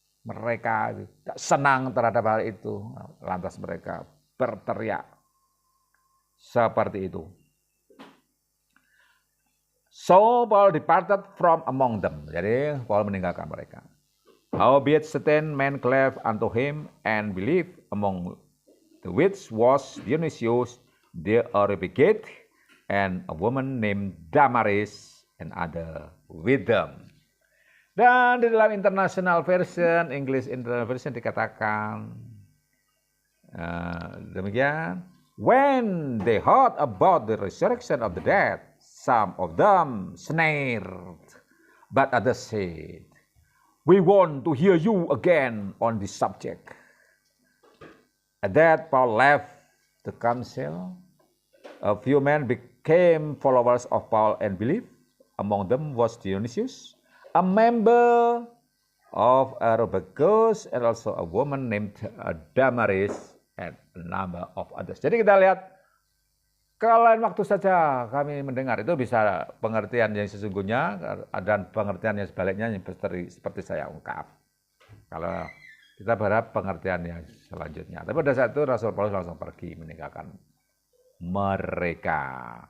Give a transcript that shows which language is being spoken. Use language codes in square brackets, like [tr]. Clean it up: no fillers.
[id] Mereka tidak senang terhadap hal itu, lantas mereka berteriak seperti itu. [en] So Paul departed from among them. [id] Jadi Paul meninggalkan mereka. [en] Howbeit certain men clave unto him and believed, among the which was Dionysius the Areopagite and a woman named Damaris and other with them. [id] Dan di dalam International Version, English International Version dikatakan demikian. [en] When they heard about the resurrection of the dead, some of them sneered, but others said, we want to hear you again on this subject. At that, Paul left the council. A few men became followers of Paul and believed. Among them was Dionysius, a member of Areopagus, and also a woman named Damaris, and a number of others. [id] Jadi kita lihat, kalau lain waktu saja kami mendengar, itu bisa pengertian yang sesungguhnya dan pengertian yang sebaliknya yang seperti saya ungkap. Kalau kita berharap pengertian yang selanjutnya. Tapi pada saat itu Rasul Paulus langsung pergi meninggalkan mereka.